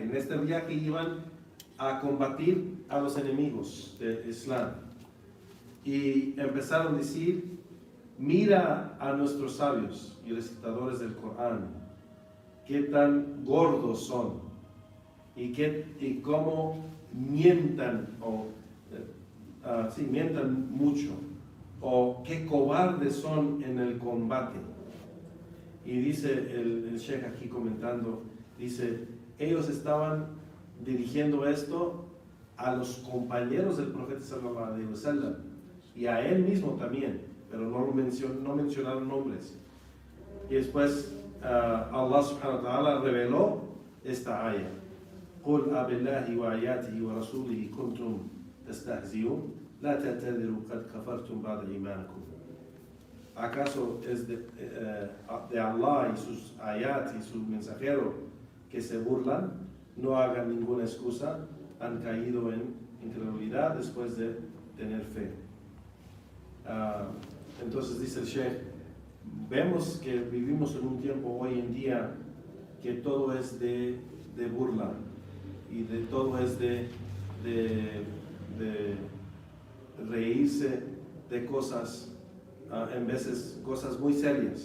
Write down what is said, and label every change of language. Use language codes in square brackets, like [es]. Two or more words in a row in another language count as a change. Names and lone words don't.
[es] En este viaje iban a combatir a los enemigos del Islam, y empezaron a decir: mira a nuestros sabios y recitadores del Corán, qué tan gordos son, y cómo mientan, mientan mucho, o qué cobardes son en el combate. Y dice el Sheikh aquí comentando Dice, ellos estaban dirigiendo esto a los compañeros del profeta [ar] صلى الله عليه وسلم [es] y a él mismo también, pero no mencionaron nombres. Y después Allah [ar] سبحانه وتعالى [es] reveló esta ayah. [ar] قُلْ أَبِاللَّهِ وَآيَاتِهِ وَرَسُولِهِ كُنْتُمْ تَسْتَهْزِئُونَ لَا تَعْتَذِرُوا قَدْ كَفَرْتُمْ بَعْدَ إِيمَانِكُمْ. [es] ¿Acaso es de Allah y sus ayat y su mensajero que se burlan? No hagan ninguna excusa, han caído en incredulidad después de tener fe. Entonces dice el Sheikh, vemos que vivimos en un tiempo hoy en día que todo es de burla y de todo es de reírse de cosas, en veces cosas muy serias.